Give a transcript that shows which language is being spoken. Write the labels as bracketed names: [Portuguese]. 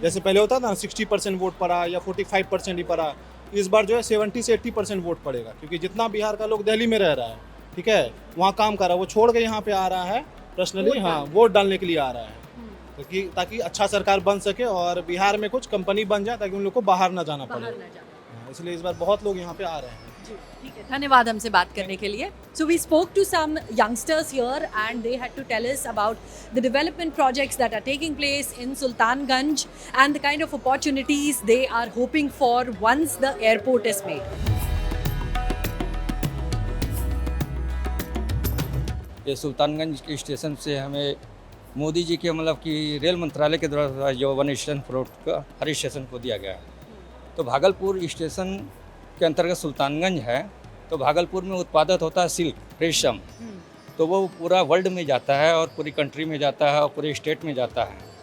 [Hindi] जैसे पहले होता था ना 60% वोट पड़ा या 45% ही पड़ा, इस बार जो है 70 से 80% वोट पड़ेगा, क्योंकि जितना बिहार का लोग दिल्ली में रह रहा है, ठीक है, वहाँ काम कर रहा है, वो छोड़ के यहाँ पे आ रहा है पर्सनली, हाँ वोट डालने के लिए आ रहा है, ताकि अच्छा सरकार बन सके और बिहार में कुछ कंपनी बन जाए, ताकि उन लोग को बाहर ना जाना पड़े। इसलिए इस बार बहुत लोग यहाँ पे आ रहे हैं। ठीक है, धन्यवाद हमसे बात करने के लिए। [English] So we spoke to some youngsters here and they had to tell us about the development projects that are taking place in Sultanganj and the kind of opportunities they are hoping for once the airport is made. [Hindi] ये सुल्तानगंज के station से हमें मोदी जी के मतलब कि rail मंत्रालय के द्वारा जो 1 स्टेशन प्रोट का हर स्टेशन को दिया गया है, तो भागलपुर स्टेशन के अंतर्गत सुल्तानगंज है, तो भागलपुर में उत्पादित होता है सिल्क, रेशम, तो वो पूरा वर्ल्ड में जाता है और पूरी कंट्री में जाता है और पूरे स्टेट में जाता है।